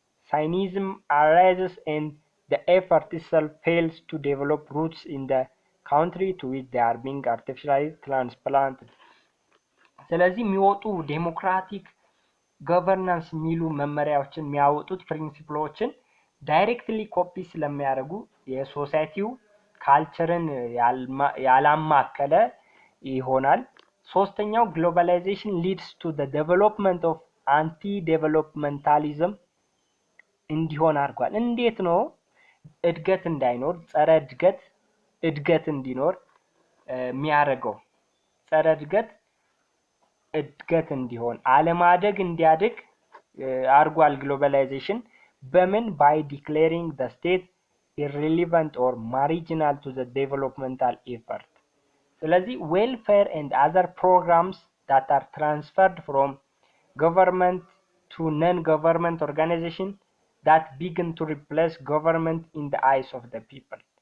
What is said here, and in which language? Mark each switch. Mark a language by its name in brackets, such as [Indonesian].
[English] Cynicism arises and the effort itself fails to develop roots in the country to which they are being artificially transplanted. [Amharic] ስለዚህ የሚወጡ ዴሞክራቲክ ገቨርናንስ የሚሉ መመሪያዎችን የሚያወጡት ፕሪንሲፕሎችን ዳይሬክትሊ ኮፒ ስለሚያደርጉ የሶሳይቲው ካልቸርን ያላማከለ ይሆናል። ሶስተኛው ግሎባላይዜሽን [English] ሊድስ ቱ the development of anti-developmentalism [Amharic] እንዲሆን አድርጓል። እንዴት ነው እድገት እንዳይኖር ጸረ እድገት እንዲኖር የሚያደርገው? ጸረ እድገት እንዲሆን አለማደግ እንዲያድግ አድርጓል ግሎባላይዜሽን በምን [English] by declaring the state irrelevant or marginal to the developmental effort. [Amharic] ስለዚህ [English] welfare and other programs that are transferred from government to non-government organization that begin to replace government in the eyes of the people.